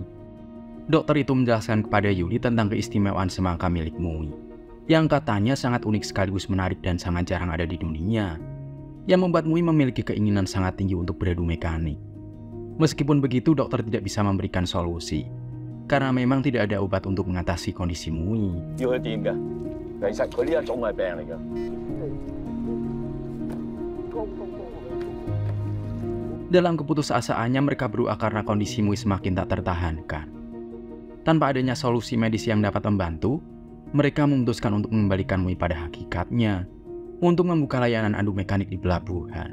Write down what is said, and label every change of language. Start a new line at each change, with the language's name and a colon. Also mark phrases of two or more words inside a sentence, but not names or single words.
Indonesian: Dokter itu menjelaskan kepada Yuli tentang keistimewaan semangka milik Mui, yang katanya sangat unik sekaligus menarik dan sangat jarang ada di dunia, yang membuat Mui memiliki keinginan sangat tinggi untuk beradu mekanik. Meskipun begitu, dokter tidak bisa memberikan solusi, karena memang tidak ada obat untuk mengatasi kondisi Mui.
Cantonese: 要佢掂㗎。其實佢呢一種係病嚟㗎。
Indonesian: Dalam keputusasaannya mereka berdoa karena kondisi Mui semakin tak tertahankan. Tanpa adanya solusi medis yang dapat membantu, mereka memutuskan untuk mengembalikan Mui pada hakikatnya, untuk membuka layanan adu mekanik di pelabuhan.